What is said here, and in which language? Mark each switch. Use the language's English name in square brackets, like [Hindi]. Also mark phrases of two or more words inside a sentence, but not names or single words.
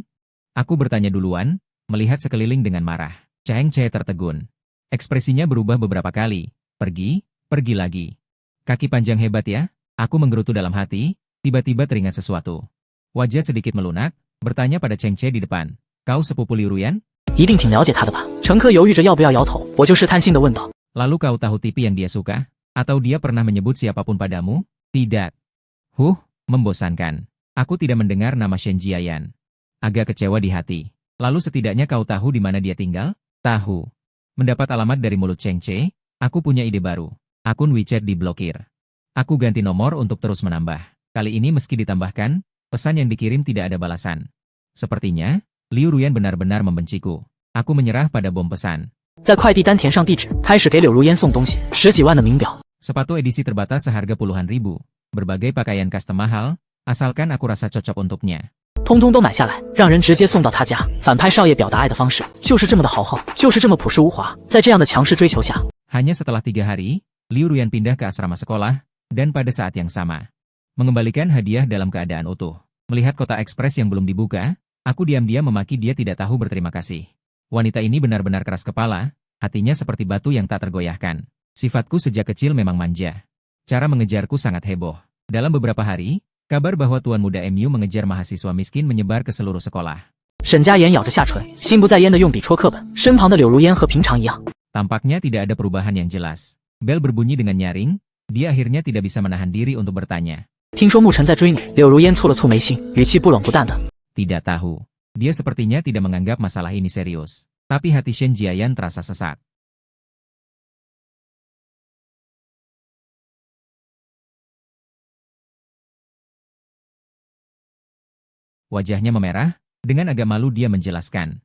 [Indonesian] Aku bertanya duluan, melihat sekeliling dengan marah. Cheng Che tertegun. Ekspresinya berubah beberapa kali. Pergi lagi. Kaki panjang hebat ya? Aku menggerutu dalam hati, tiba-tiba teringat sesuatu. Wajah sedikit melunak, bertanya pada Cheng Che di depan. Kau sepupu Liu Ruyan? [Chinese] 一定挺了解他的吧？乘客犹豫着要不要摇头，我就试探性地问道。 [Indonesian] Lalu kau tahu TV yang dia suka? Atau dia pernah menyebut siapapun padamu? Tidak. Membosankan. Aku tidak mendengar nama Shen Jiayan. Agak kecewa di hati. Lalu setidaknya kau tahu di mana dia tinggal? Tahu. Mendapat alamat dari mulut Cheng Che, aku punya ide baru. Akun WeChat diblokir. Aku ganti nomor untuk terus menambah. Kali ini meski ditambahkan, pesan yang dikirim tidak ada balasan. Sepertinya, Liu Ruyan benar-benar membenciku. Aku menyerah pada bom pesan. [Chinese] 在快递单填上地址，开始给柳如烟送东西，10几万的名表。 [Indonesian] Sepatu edisi terbatas seharga puluhan ribu. Berbagai pakaian custom mahal, asalkan aku rasa cocok untuknya. [Chinese] 通通都买下来，让人直接送到他家。反派少爷表达爱的方式就是这么的豪横，就是这么朴实无华。在这样的强势追求下， [Indonesian] Hanya setelah 3 hari, Liu Ruyan pindah ke asrama sekolah, dan pada saat yang sama, mengembalikan hadiah dalam keadaan utuh. Melihat kota ekspres yang belum dibuka, aku diam-diam memaki dia tidak tahu berterima kasih. Wanita ini benar-benar keras kepala, hatinya seperti batu yang tak tergoyahkan. Sifatku sejak kecil memang manja. Cara mengejarku sangat heboh. Dalam beberapa hari, kabar bahwa Tuan Muda MU mengejar mahasiswa miskin menyebar ke seluruh sekolah. [Chinese] 沈佳言咬着下唇，心不在焉地用笔戳课本。身旁的柳如烟和平常一样。 [Indonesian] Tampaknya tidak ada perubahan yang jelas. Bel berbunyi dengan nyaring, dia akhirnya tidak bisa menahan diri untuk bertanya. [Chinese] 听说沐尘在追你，柳如烟蹙了蹙眉心，语气不冷不淡的。 [Indonesian] Tidak tahu. Dia sepertinya tidak menganggap masalah ini serius. Tapi hati Shen Jiayan terasa sesak. Wajahnya memerah, dengan agak malu dia menjelaskan.